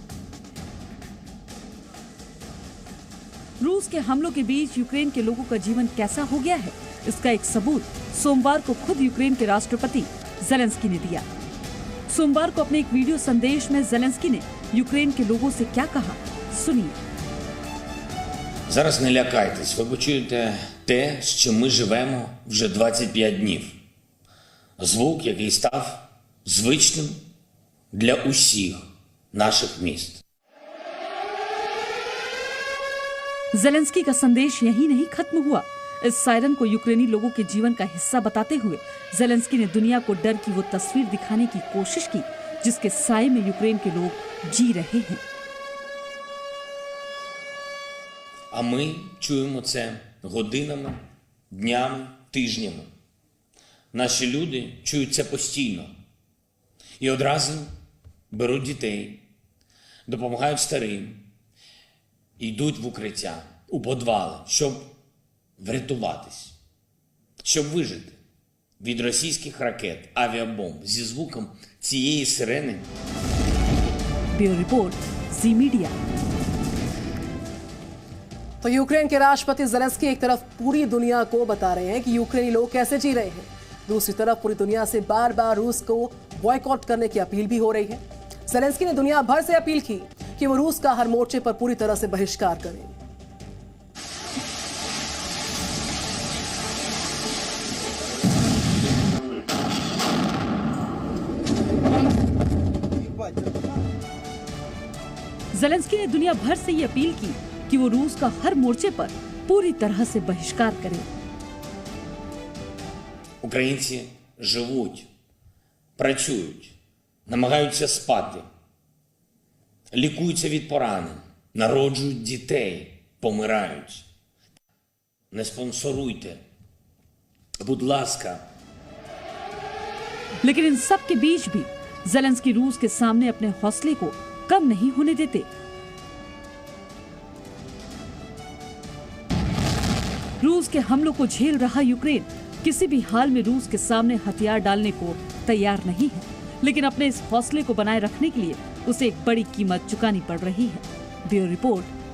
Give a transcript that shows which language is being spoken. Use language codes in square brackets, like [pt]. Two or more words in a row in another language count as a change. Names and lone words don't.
[hi] रूस के हमलों के बीच यूक्रेन के लोगों का जीवन कैसा हो गया है, इसका एक सबूत सोमवार को खुद यूक्रेन के राष्ट्रपति ज़ेलेंस्की ने दिया। सोमवार को अपने एक वीडियो संदेश में ज़ेलेंस्की ने यूक्रेन के लोगों से क्या कहा, सुनिए। [uk] Зараз не лякайтесь, ви почуєте те, з чим ми живемо вже 25 днів. Звук, який став звичним для усіх наших міст. [hi] ज़ेलेंस्की का संदेश यही नहीं खत्म हुआ। इस सायरन को यूक्रेनी लोगों के जीवन का हिस्सा बताते हुए ज़ेलेंस्की ने दुनिया को डर की वो तस्वीर दिखाने की कोशिश की जिसके साए में यूक्रेन के लोग जी रहे हैं। [uk] А ми чуємо це годинами, днями, тижнями. Наші люди чують це постійно. І одразу беруть дітей, допомагають старим, йдуть в укриття, у підвали, щоб врятуватись, щоб вижити від російських ракет, авіабомб зі звуком цієї сирени. [hi] ब्यूरो रिपोर्ट, जी मीडिया। तो यूक्रेन के राष्ट्रपति ज़ेलेंस्की एक तरफ पूरी दुनिया को बता रहे हैं कि यूक्रेनी लोग कैसे जी रहे हैं, दूसरी तरफ पूरी दुनिया से बार बार रूस को बॉयकॉट करने की अपील भी हो रही है। ज़ेलेंस्की ने दुनिया भर से अपील की कि वो रूस का हर मोर्चे पर पूरी तरह से बहिष्कार करें। ज़ेलेंस्की ने दुनिया भर से ये अपील की कि वो रूस का हर मोर्चे पर पूरी तरह से बहिष्कार करे। [uk] Українці живуть, працюють, намагаються спати, лікуються від поранень, народжують дітей, помирають. Не спонсоруйте, будь ласка. [hi] लेकिन इन सब के बीच भी ज़ेलेंस्की रूस के सामने अपने हौसले को कम नहीं होने देते। रूस के हमलों को झेल रहा यूक्रेन किसी भी हाल में रूस के सामने हथियार डालने को तैयार नहीं है, लेकिन अपने इस हौसले को बनाए रखने के लिए उसे एक बड़ी कीमत चुकानी पड़ रही है।